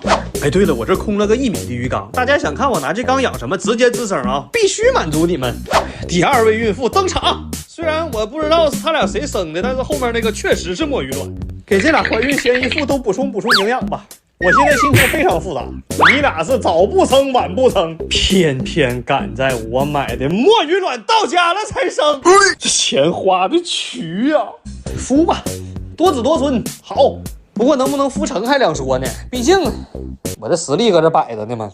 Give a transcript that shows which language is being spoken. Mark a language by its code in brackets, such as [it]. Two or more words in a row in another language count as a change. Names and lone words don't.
[zh] 哎，對了，我這空了個1米的魚缸，大家想看我拿這缸養什麼，直接吱聲啊，必須滿足你們。第2位孕婦登場。雖然我不知道是他倆誰生的，但是後面那個確實是墨魚卵。給這倆懷孕嫌疑婦都補充營養吧。我現在心情非常複雜，你倆是早不生晚不生，偏偏趕在我買的墨魚卵到家了才生，這錢花的渠呀！孵吧， 多子多孫，好。不过能不能孵成还两说呢，毕竟我的实力搁这摆着呢嘛。